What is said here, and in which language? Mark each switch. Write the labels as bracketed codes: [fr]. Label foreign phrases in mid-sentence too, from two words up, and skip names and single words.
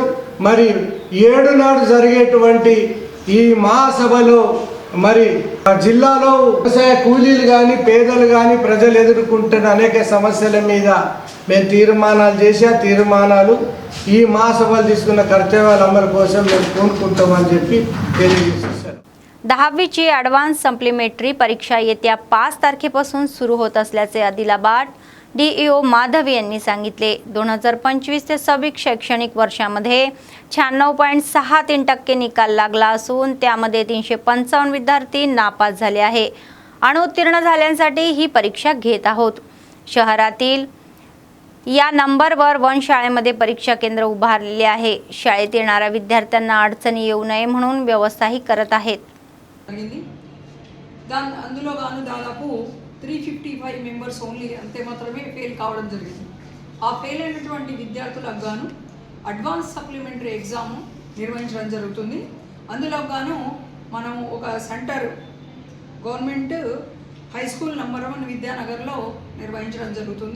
[te] మరి 7 నాడు జరిగేటువంటి ఈ మహాసభలో మరి జిల్లాలో వ్యవసాయ కూలీలు కానీ పేదలు కానీ ప్రజలు ఎదుర్కొంటున్న అనేక సమస్యల మీద మేము తీర్మానాలు చేసి ఆ తీర్మానాలు ఈ మహాసభలు తీసుకున్న కర్తవ్యాల అమలు కోసం మేము కోరుకుంటామని చెప్పి తెలియజేశారు. [mr] 10वीची [en] advance supplementary [mr] परीक्षा येत्या 5 तारखेपासून सुरू होत असल्याचे आदिलाबाद DEO माधवी यांनी सांगितले. 2025 ते 26 शैक्षणिक वर्षामध्ये 96.63% निकाल लागला असून त्यामध्ये 355 विद्यार्थी नापास झाले आहे. अनुत्तीर्ण झाल्यांसाठी ही परीक्षा घेत आहोत. शहरातील या नंबरवर वन शाळेमध्ये परीक्षा केंद्र उभारलेले आहे. शाळेत येणाऱ्या विद्यार्थ्यांना अडचणी येऊ नये म्हणून व्यवस्थाही करत आहेत. [te] అందులో గాను దాదాపు 355 [en] members only [te] అంతే మాత్రమే ఫెయిల్ కావడం జరిగింది. ఆ ఫెయిల్ అయినటువంటి విద్యార్థులకు గాను [en] advance supplementary exam [te] నిర్వహించడం జరుగుతుంది. అందులో గాను మనం ఒక సెంటర్ గవర్నమెంట్ హై స్కూల్ నంబర్ 1 విద్యానగర్లో నిర్వహించడం జరుగుతుంది.